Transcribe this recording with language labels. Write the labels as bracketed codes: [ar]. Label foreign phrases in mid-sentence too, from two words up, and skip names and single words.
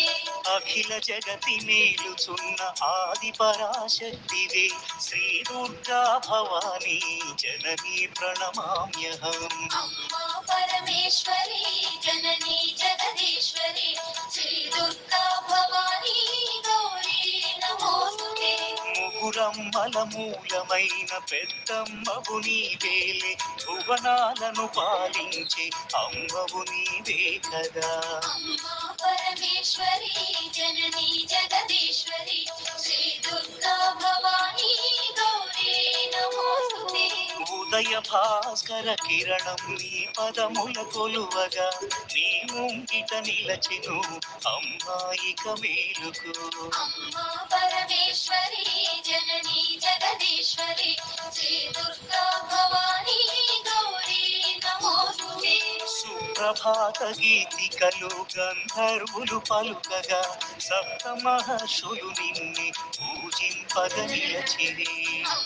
[te] అఖిల జగతి మేలుచున్న ఆది పరాశక్తివే [sa] श्री दुर्गा भवानी जननी प्रणमाम्यहम्। अम्बा परमेश्वरी जननी जगदीश्वरी श्री दुर्गा भवानी गौरी नमोस्तुते। [te] ముగురమ్మల మూలమైన పెద్దమ్మవు నీవేలే భువనాలను పాలించే అమ్మవు నీవే కదా। [sa] अम्बा परमेश्वरी जननी जगदीश्वरी श्री दुर्गा भवानी गौरी नमोस्तुते। [te] ఉదయ భాస్కర కిరణం నీ పదముల కొలువగా నీ ముంగిట నిలచెను అమ్మాయిక మేలుకు। [sa] अम्बा परमेश्वरी जननी जगदीश्वरी श्री दुर्गा भवानी गौरी नमोस्तुते। [te] సుప్రభాత గీతికలు గంధర్వులు పలుకగా సప్త మహర్షులు నిన్నే పూజింపగ నిలచిరి।